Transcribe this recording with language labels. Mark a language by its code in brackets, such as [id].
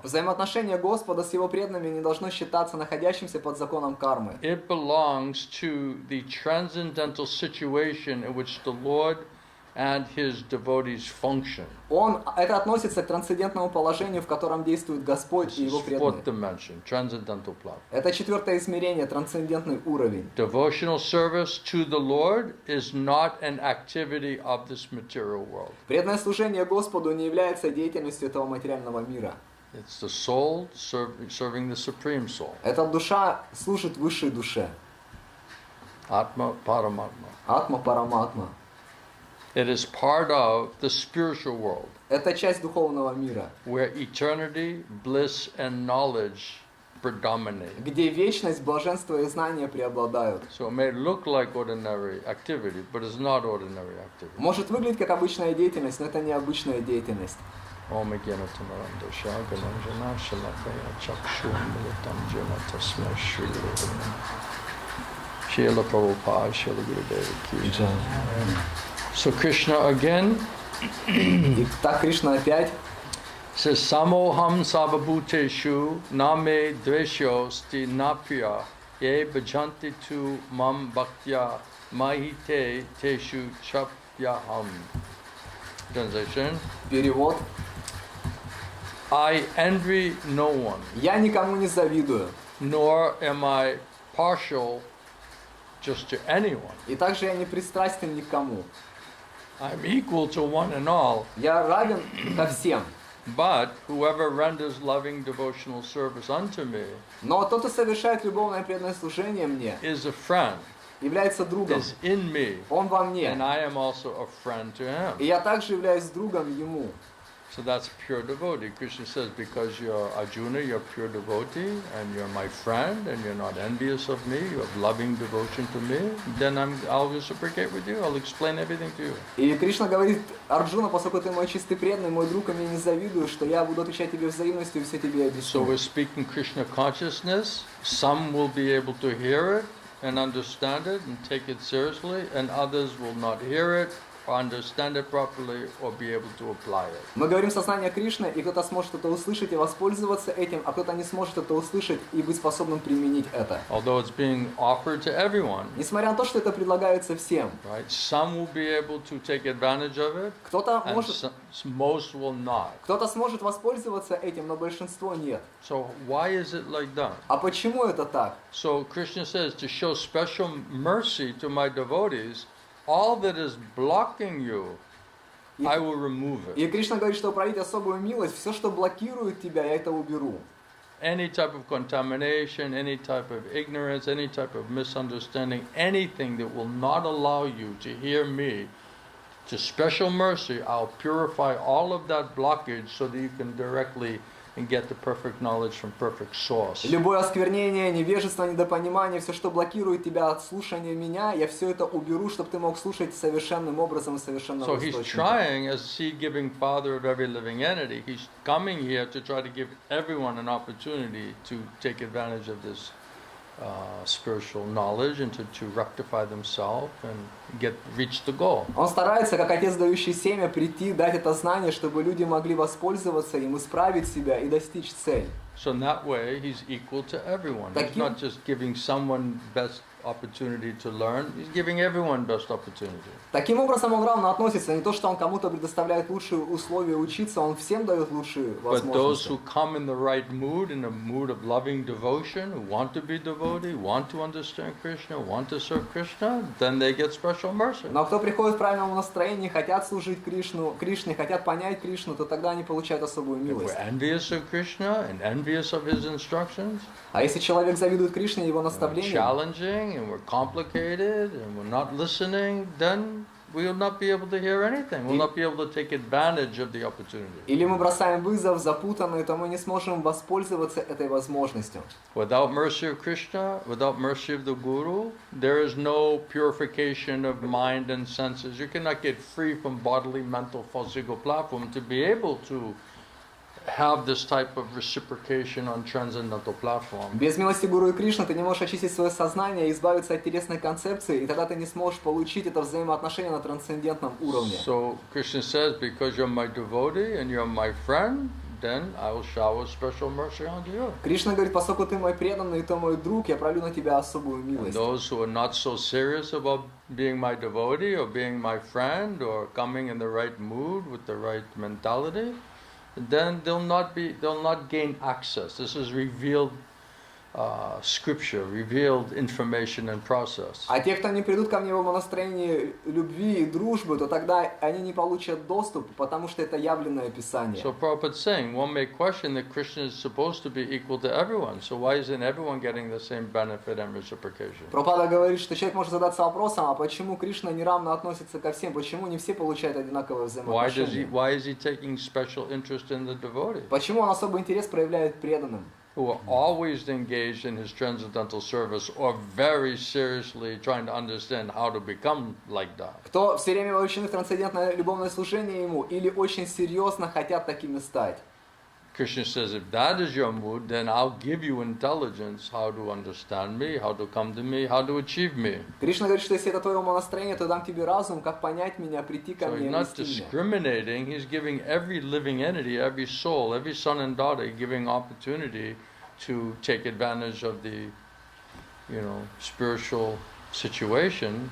[ru] Взаимоотношение Господа с Его преданными не должно считаться находящимся под законом кармы. [en] It belongs to the transcendental situation in which the Lord and his devotees function. [ru] Это относится к трансцендентному положению, в котором действует Господь и Его [en] This is fourth [ru] преданные. [en] dimension, transcendental plan. [ru] Это четвертое измерение, трансцендентный уровень. [en] Devotional service to the Lord is not an activity of this material world. [ru] Преданное служение Господу не является деятельностью этого материального мира. [en] It's the soul serving the supreme soul. [ru] Эта душа служит высшей душе. [sa] Atma Paramatma. Атма Параматма. [en] It is part of the spiritual world, [ru] Это часть духовного мира, [en] where eternity, bliss, and knowledge predominate. [ru] где вечность, блаженство и знание преобладают. [en] So it may look like ordinary activity, but it's not ordinary activity. [ru] Может выглядеть как обычная деятельность, но это не обычная деятельность. [sa] Om Egyanatamaram Shagalam Jana Shalakaya Chakshum Militam Jana Tasma Shri Guru Srila Prabhupada Srila Gurudeva Ki Jai. [en] So Krishna again [ru] И так Кришна опять [en] says [sa] Samoham Sababhuteshu Name Dvesho Sti Napya Ye Bhajanti Tu Mam Bhaktya Mahite Teshu Chapyaham. [en] Translation: [ru] перевод. [en] I envy no one, [ru] Я никому не завидую. [en] nor am I partial just to anyone. [ru] И также я не пристрастен никому. [en] I'm equal to one and all, [ru] Я равен ко всем. [en] but whoever renders loving devotional service unto me [ru] Но тот, кто совершает любовное преданное служение мне, [en] is a friend, [ru] является другом. [en] is in me, [ru] Он во [en] and [ru] мне. [en] I am also a friend to him. [ru] И я также являюсь другом ему. [en] So that's pure devotee. Krishna says, because you're Arjuna, you're pure devotee, and you're my friend, and you're not envious of me, you have loving devotion to me, then I'll reciprocate with you, I'll explain everything to you. [ru] И Кришна говорит: Арджуна, поскольку ты мой чистый преданный, мой друг, и мне не завидую, что я буду отвечать тебе взаимностью и все тебе [en] So [ru] объясню. [en] we're speaking Krishna consciousness. Some will be able to hear it and understand it and take it seriously, and others will not hear it, or understand it properly, or be able to apply it. [ru] Мы говорим сознание Кришны, и кто-то сможет это услышать и воспользоваться этим, а кто-то не сможет это услышать и быть способным применить это. [en] Although it's being offered to everyone, [ru] Несмотря на то, что это предлагается всем, [en] right? Some will be able to take advantage of it, [ru] кто-то [en] and most will not. [ru] сможет воспользоваться этим, но большинство нет. [en] So why is it like that? [ru] А почему это так? [en] So Krishna says, to show special mercy to my devotees, all that is blocking you, I will remove [ru] И [en] it. [ru] Кришна говорит, что проявить особую милость, все, что блокирует тебя, я это уберу. [en] Any type of contamination, any type of ignorance, any type of misunderstanding, anything that will not allow you to hear me, to special mercy, I'll purify all of that blockage so that you can directly and get the perfect knowledge from perfect source. [ru] Любое осквернение, невежество, недопонимание, все, что блокирует тебя от слушания меня, я все это уберу, чтобы ты мог слушать совершенным образом и совершенным [en] So he's [ru] источником. [en] trying, as seed-giving father of every living entity, he's coming here to try to give everyone an opportunity to take advantage of this spiritual knowledge and to rectify themselves and reach the goal. [ru] Он старается, как отец, дающий семя, прийти, дать это знание, чтобы люди могли воспользоваться им, исправить себя и достичь цели. [en] So in that way, he's equal to everyone. He's [ru] Таким- [en] not just giving someone opportunity to learn. He's giving everyone best opportunity. [ru] Таким образом, он равно относится. Не то, что он кому-то предоставляет лучшие условия учиться, он всем дает лучшие [en] But those [ru] возможности. [en] who come in the right mood, in a mood of loving devotion, who want to be devotee, want to understand Krishna, want to serve Krishna, then they get special mercy. [ru] Но кто приходит в правильном настроении, хотят служить Кришне, хотят понять Кришну, то тогда они получают особую [en] If [ru] милость. [en] we're envious of Krishna and envious of his instructions, [ru] А если человек завидует Кришне и его наставлениям, [en] challenging and we're complicated and we're not listening, then we will not be able to hear anything. We'll not be able to take advantage of the opportunity. [ru] или мы бросаем вызов, запутанные, то мы не сможем воспользоваться этой возможностью. [en] Without mercy of Krishna, without mercy of the Guru, there is no purification of mind and senses. You cannot get free from bodily, mental, physical platform to be able to have this type of reciprocation on transcendental platform. [ru] Без милости Гуру и Кришны ты не можешь очистить свое сознание и избавиться от телесной концепции, и тогда ты не сможешь получить это взаимоотношение на трансцендентном уровне. [en] So Krishna says, because you're my devotee and you're my friend, then I will shower special mercy on you. [ru] Кришна говорит, поскольку ты мой преданный и ты мой друг, я пролью на тебя особую [en] And [ru] милость. [en] those who are not so serious about being my devotee or being my friend or coming in the right mood with the right mentality, then they'll not gain access. This is revealed scripture, revealed information and process. [ru] А те, кто не придут ко мне в настроении любви и дружбы, то тогда они не получат доступ, потому что это явленное Писание. [en] So Prabhupada is saying, one may question that Krishna is supposed to be equal to everyone. So why isn't everyone getting the same benefit and reciprocation? [ru] Прабхупада говорит, что человек может задаться вопросом, а почему Кришна неравно относится ко всем, почему не все получают одинаковое взаимоотношение? [en] Why is he taking special interest in the devotee, [ru] Почему он особый интерес проявляет к преданным, [en] who are always engaged in his transcendental service or very seriously trying to understand how to become like that? [ru] кто все время вовлечены в трансцендентное любовное служение ему или очень серьезно хотят такими стать? [en] Krishna says, if that is your mood, then I'll give you intelligence how to understand me, how to come to me, how to achieve me. [ru] Кришна говорит, что если это твое умонастроение, то дам тебе разум, как понять меня, прийти ко [en] So [ru] мне [en] he's [ru] и [en] not [ru] вести меня. [en] discriminating, he's giving every living entity, every soul, every son and daughter, giving opportunity to take advantage of the, spiritual situation.